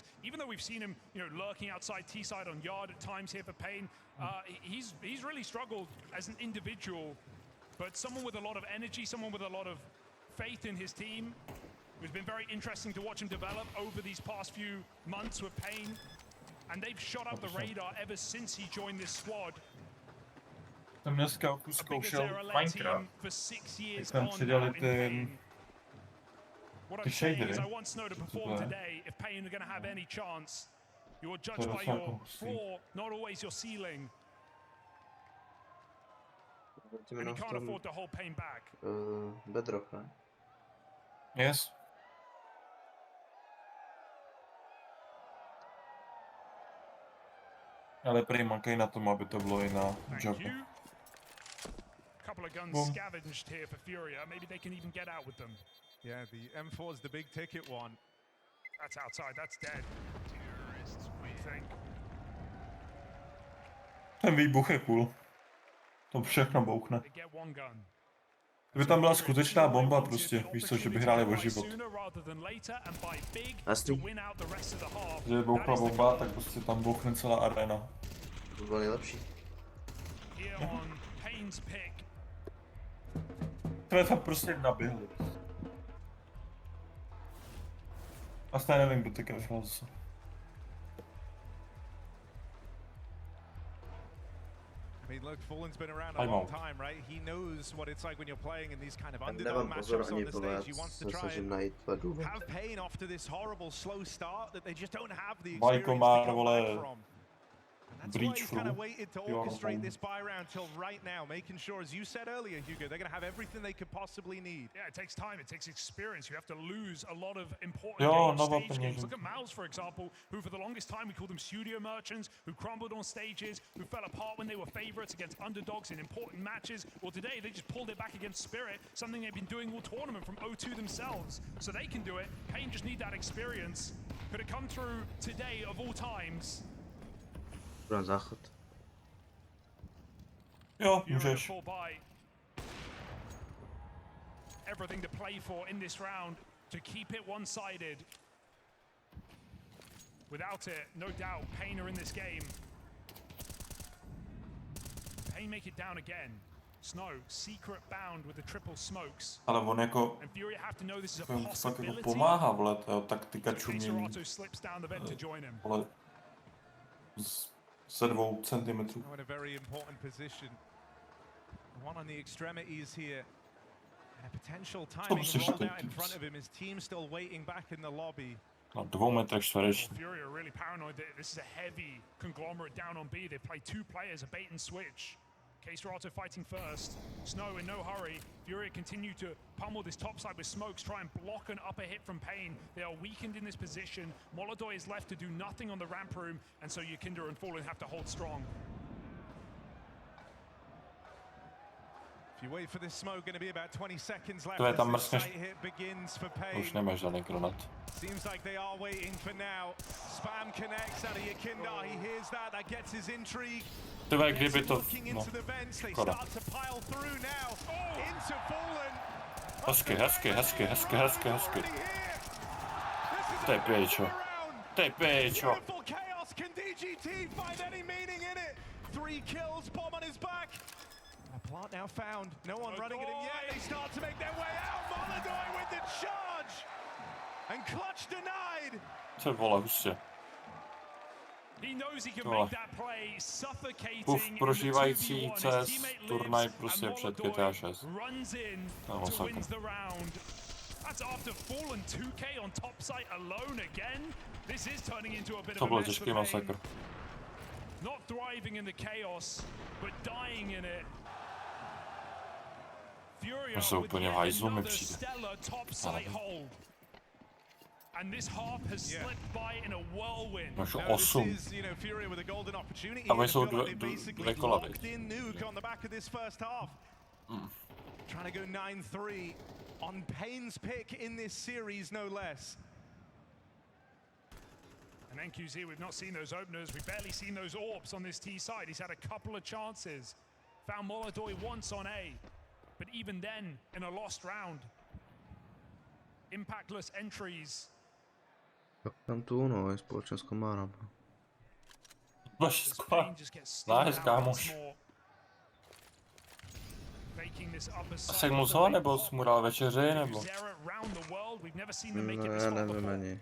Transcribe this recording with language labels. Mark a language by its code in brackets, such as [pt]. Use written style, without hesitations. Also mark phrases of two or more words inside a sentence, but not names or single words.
[en] Even though we've seen him, lurking outside T side on yard at times here for Pain, he's really struggled as an individual. But someone with a lot of energy, someone with a lot of faith in his team. It's been very interesting to watch him develop over these past few months with Pain. And they've shot up the radar ever since he joined this squad. [cs] Jsem dneska zkoušel Minecraft. Tak tam přidali ty shadery. [en] I want Snow to perform today if Pain are going to have any chance. You are judged by your floor, not always your ceiling. And you can't afford to hold Pain back. [cs] Bedrock, ne? [en] Yes. [cs] Ale prý makají na tom, aby to bylo i na jobu. [en] Couple of guns scavenged here for Furia. Maybe they can even get out with them. Yeah, the M4 is the big ticket one. That's outside. That's dead. What do you think? [cs] Ten výbuch je cool. To všechno bouchne. Kdyby tam byla skutečná bomba, prostě, víš co, že by hráli o život. Kdyby bouchla bomba, tak prostě tam bouchne celá arena. To bylo nejlepší. Jsme tam prostě naběhli. Vlastně nevím, kdo teďka vyšel zase. [en] mean, look, Fallen's been around a long time, right? He knows what it's like when you're playing in these kind of underdog [cs] Nemám pozor [en] matchups [cs] ani [en] on the stage. He [cs] blbec, [en] wants to [cs] se [en] try [cs] snažím [en] and [cs] najít ledu. [en] have pain after this horrible slow start that they just don't have the experience to [cs] má, [en] come [cs] vole, [en] back from. That's why he's kind of waited to orchestrate this buy round till right now, making sure, as you said earlier, Hugo, they're going to have everything they could possibly need. Yeah, it takes time, it takes experience. You have to lose a lot of important stage games. Look at Mouz, for example, who for the longest time we called them studio merchants, who crumbled on stages, who fell apart when they were favorites against underdogs in important matches. Well, today they just pulled it back against Spirit, something they've been doing all tournament from O2 themselves. So they can do it. Pain just need that experience. Could it come through today of all times? [cs] Pro záchod. Jo, můžeš. [en] Everything to play for in this round to keep it one-sided. Without it, no doubt, Pain are in this game. Pain make it down again. Snow, secret bound with the triple smokes. [cs] Ale on jako... [en] And Furia have to know this is a [cs] fakt jako [en] possibility. [cs] pomáhá, vole, to taktika čumění. Vole, ze 2 centimetrů. [en] In a very important position. One on the extremities here. And a potential timing rolled out in front of him. His team still waiting back in the lobby. [cs] Na 2 metrech čtverečních. [en] Furia are really paranoid that this is a heavy conglomerate down on B. They play 2 players, a bait and switch. K-Serato fighting first. Snow in no hurry. Furia continue to pummel this top side with smokes, try and block an upper hit from Pain. They are weakened in this position. Molodoi is left to do nothing on the ramp room, and so Yukinder and Fallen have to hold strong. If you wait for this smoke, going to be about 20 seconds left. [cs] To je tam mrskneš. [en] Hit begins for Pain. [cs] Už nemáš žádný granát. [en] Seems like they are waiting for now. Spam connects out of Yukinder. He hears that. That gets his intrigue. [cs] Tyhle, kdyby to... No, škoda. Hezky, hezky, hezky, hezky, hezky, hezky. To je péčo. To je péčo. [en] Plant now found. No one running at him yet. They start to make their way out. Molodoi with the charge. And clutch denied. [cs] Co vole, hustě. Prožívající CS turnaj prostě před GTA 6. No, masakr. To byl těžký masakr. To se úplně v hajzlu mi přijde. [en] And this half has slipped by in a whirlwind. [cs] Máš 8. A jsou dvě kola, viď? [en] Trying to go 9-3 on Pain's pick in this series, no less. And NQZ, we've not seen those openers. We've barely seen those orbs on this T side. He's had a couple of chances. Found Molodoi once on A, but even then, in a lost round. Impactless entries. [cs] Tam tu, no, je společně s Komárem. Vaši skvělá. Nice, kámoš. Asi mu zho, nebo jsi mu dal večeři, nebo? Ne, nevím ani.